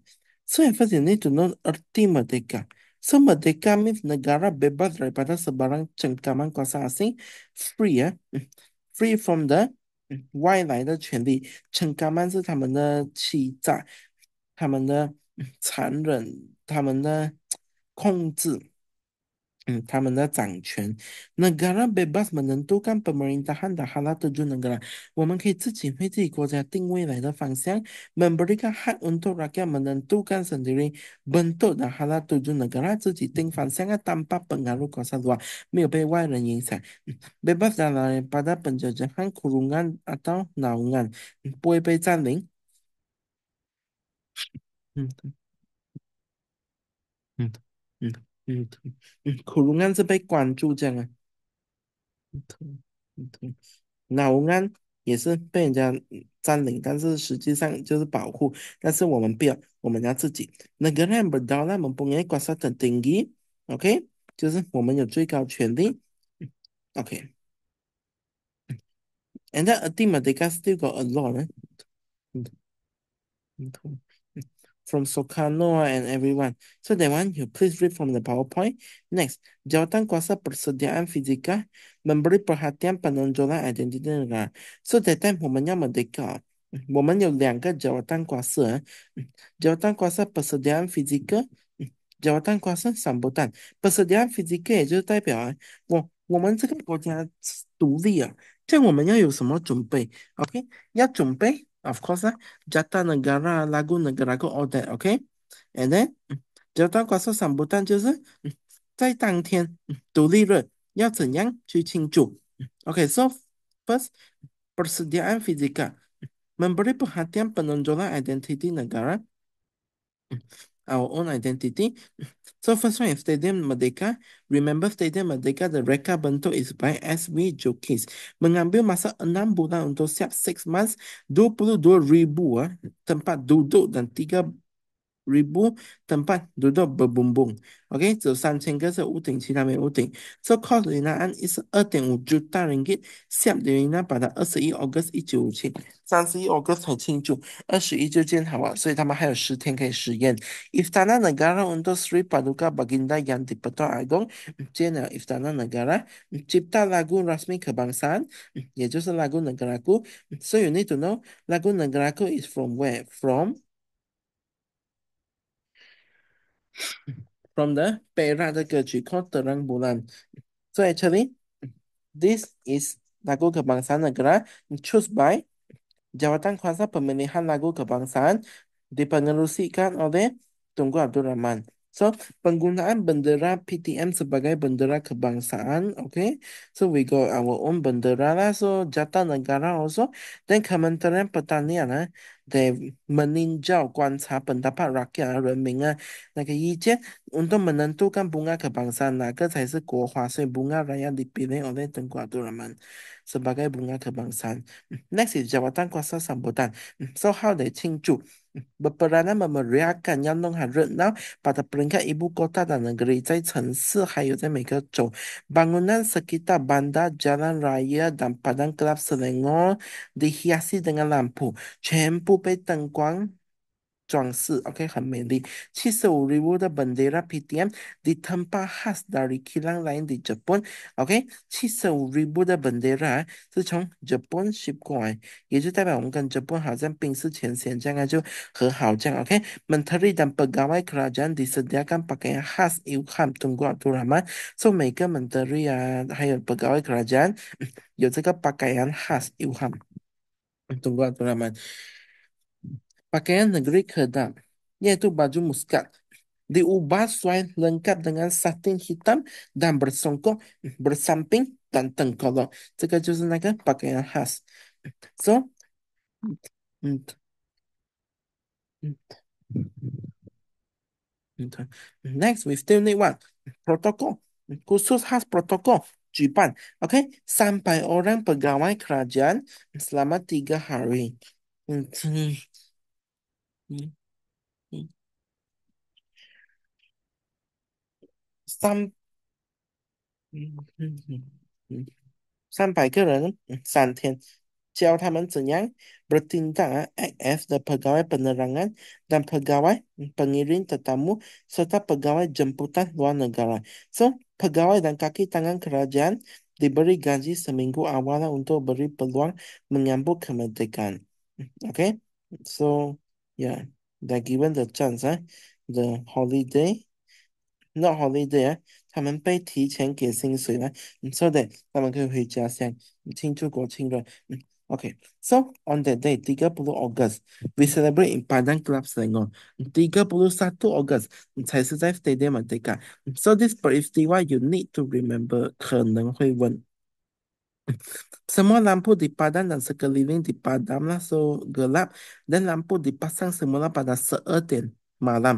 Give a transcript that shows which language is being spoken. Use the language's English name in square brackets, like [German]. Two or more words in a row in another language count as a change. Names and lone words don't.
[English] So at first you need to know [Malay] erti merdeka. [English] So merdeka means [Malay] negara bebas daripada sebarang cengkaman kuasa asing, [English] free free from the [Chinese] 外来的权利，惩罚们是他们的欺诈、他们的残忍、他们的控制。他们的掌权。 [Malay] Negara bebas menentukan pemerintahan dan hala tuju negara. [Chinese] 我们可以自己为自己国家定未来的方向 [Malay] memberikan hak untuk rakyat menentukan sendiri bentuk dan hala tuju negara [Chinese] 自己定方向 [Malay] tanpa pengaruh kuasa luar [Chinese] 没有被外人影响 [Malay] bebas daripada penjajahan kurungan atau naungan [Chinese] 不会被占领嗯嗯嗯kurungan 是被关注这样啊。naungan也是被人家占领，但是实际上就是保护，但是我们不要，我们要自己。 [Malay] Negara yang berdaulat mempunyai kuasa [Chinese] tertinggi, [English] okay？ [Chinese] 就是我们有最高权力 [English] ，okay。And then a team Merdeka still got a lot, from Soekarno and everyone. So that one, you please read from the PowerPoint. Next, [Malay] jawatan kuasa persediaan fizikal memberi perhatian penonjolan identiti negara. [English] So that time [Chinese] 我们要merdeka，我们有2个 [Malay] jawatan kuasa， jawatan kuasa persediaan fizikal， jawatan kuasa sambutan。 persediaan fizikal [Chinese] 也就是代表我们这个国家独立了，这样我们要有什么准备？OK，要准备， [English] of course Jata Negara, Lagu Negaraku, all that, okay? And then, [Malay] Jata Kuasa Sambutan [Chinese] 就是在当天独立日要怎样去庆祝 [English] Okay, so first, [Malay] persediaan fizikal memberi perhatian penonjolan identiti negara, [English] our own identity. So first one is Stadium Merdeka. Remember Stadium Merdeka, the [Malay] reka bentuk [English] is by SW Jokis. [Malay] Mengambil masa 6 bulan untuk siap 6 months, 22,000 tempat duduk dan 3,000 tempat duduk berbumbung. [English] Okay, [Chinese] 只有3000个是屋顶，其他没有屋顶。 [English] So cost Linaan is [Chinese] 2.5 [Malay] juta ringgit. Siap Lina pada 21 Ogos 1957. 31 Ogos [Chinese] 才庆祝，21就建好了，所以他们还有10天可以实验。 [Malay] Istana Negara untuk Sri Paduka Baginda yang di Pertuan Agong, Jenderal Istana Negara, cipta lagu rasmi kebangsaan, [Chinese] 也就是 lagu negaraku. [English] So you need to know lagu negaraku is from where? From the Perak [Chinese] 的歌曲 [English] called Terang Bulan. So actually, this is [Malay] lagu kebangsaan negara [English] choose by [Malay] Jawatan Kuasa Pemilihan Lagu Kebangsaan dipengerusikan oleh Tunku Abdul Rahman. So, penggunaan bendera PTM sebagai bendera kebangsaan, [English] okay? So, we got our own [Malay] bendera lah. [English] So, Jata Negara also. [Malay] Dan Kementerian Pertanian, they meninjau 观察 pendapat rakyat [Chinese] 人民 那个意见 [Malay] untuk menentukan bunga kebangsaan [Chinese] 哪个才是国花，所以 [Malay] bunga raya dipilih oleh Tunku Abdul Rahman sebagai bunga kebangsaan. Next is jawatan kuasa sambutan. [English] So, how they 庆祝? [Malay] Berperanan memeriahkan yang renau pada peringkat ibu kota dan negeri, [Chinese] 在城市还有在每个州. [Malay] Bangunan sekitar bandar, jalan raya dan padang kelab Selangor dihiasi dengan lampu, [Chinese] 全部被灯光装饰, OK, 很美丽. [Malay] 75,000 的 bendera PTM di tempat khas dari kilang lain di Jepun, [Chinese] OK, 75,000 的 bendera 是从日本 ship 过来，也就代表我们跟日本好像冰释前嫌这样就和好这样, [English] OK. [Malay] Menteri dan pegawai kerajaan disediakan pakaian khas Ilham Tunku Abdul Rahman. So 每个 menteri 还有 pegawai kerajaan [Chinese] 有这个 [Malay] pakaian khas Ilham Tunku Abdul Rahman. Pakaian negeri Kedah, yaitu baju muskat, diubah sesuai lengkap dengan satin hitam dan bersongkok, bersamping dan tengkolok. [Chinese] 这个就是那个 [Malay] pakaian khas. [English] So, mm, mm, next we still need what? [Malay] Protokol. Khusus khas protokol. [Chinese] 举办, [English] okay? [Malay] 300 orang pegawai kerajaan selama 3 hari. Hmm, hmm, hmm, hmm. [Chinese] 三300个人, 3天, 教他们怎样 bertindak, [English] act as the [Malay] pegawai penerangan dan pegawai pengiring tetamu serta pegawai jemputan luar negara. So, pegawai dan kaki tangan kerajaan diberi gaji seminggu awal untuk beri peluang menyambut kemerdekaan. [English] Okay, so yeah, they're given the chance, the holiday, not holiday, [Chinese] 他们被提前给薪水了, [English] so that [Chinese] 他们可以回家乡庆祝国庆日. [English] Okay, so on that day, 30 August, we celebrate in Padang Club Selangor. [Chinese] 31 August 才是在 Stadium Merdeka. [English] So this peristiwa you need to remember, [Chinese] 可能会问. [Malay] Semua lampu dipadam dan sekeliling dipadamlah so gelap dan lampu dipasang semula pada 12 malam.